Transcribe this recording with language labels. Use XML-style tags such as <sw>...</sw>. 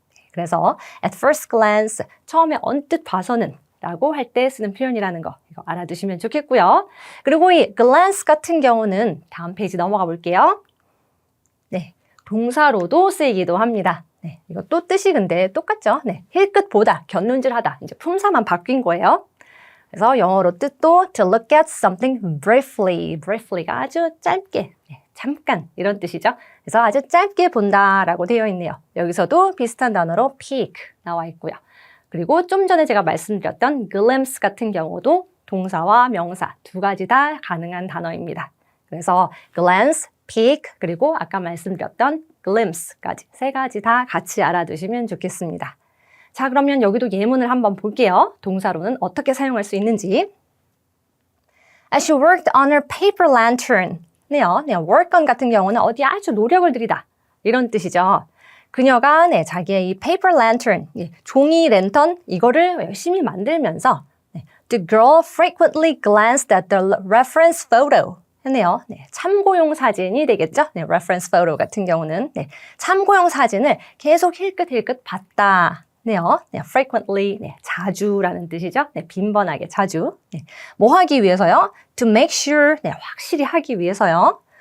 <ko>그래서</ko> <en>at first glance,</en> <ko>처음에 언뜻 봐서는 라고 할 때 쓰는 표현이라는 거 이거 알아두시면 좋겠고요. 그리고 이 glance 같은 경우는 다음 페이지 넘어가 볼게요. 네, 동사로도 쓰이기도 합니다. 네, 이것도 뜻이 근데 똑같죠? 네, 힐끗 보다, 곁눈질하다. 이제 품사만 바뀐 거예요. 그래서 영어로 뜻도</ko> <en>to look at something briefly.</en> <ko>briefly가 아주 짧게, 네, 잠깐 이런 뜻이죠. 그래서 아주 짧게 본다라고 되어 있네요. 여기서도 비슷한 단어로 peek 나와 있고요. 그리고 좀 전에 제가 말씀드렸던 glimpse 같은 경우도 동사와 명사 두 가지 다 가능한 단어입니다. 그래서 glance, peek, 그리고 아까 말씀드렸던 glimpse까지 세 가지 다 같이 알아두시면 좋겠습니다. 자, 그러면 여기도 예문을 한번 볼게요. 동사로는 어떻게 사용할 수 있는지.</ko> <en>As she worked on her paper lantern.</en> <ko>네요. 네, work on 같은 경우는 어디 아주 노력을 들이다. 이런 뜻이죠. 그녀가 네, 자기의 이 paper lantern, 종이 랜턴 이거를 열심히 만들면서</ko> <en>The girl frequently glanced at the reference photo.</en> <ko>했네요. 네, 참고용 사진이 되겠죠? 네, reference photo 같은 경우는 네, 참고용 사진을 계속 힐끗힐끗 봤다. 네요. 네, frequently, 네, 자주라는 뜻이죠. 네, 빈번하게, 자주. 네, 뭐 하기 위해서요?</ko> <en>To make sure,</en> <ko>네, 확실히 하기 위해서요.</ko>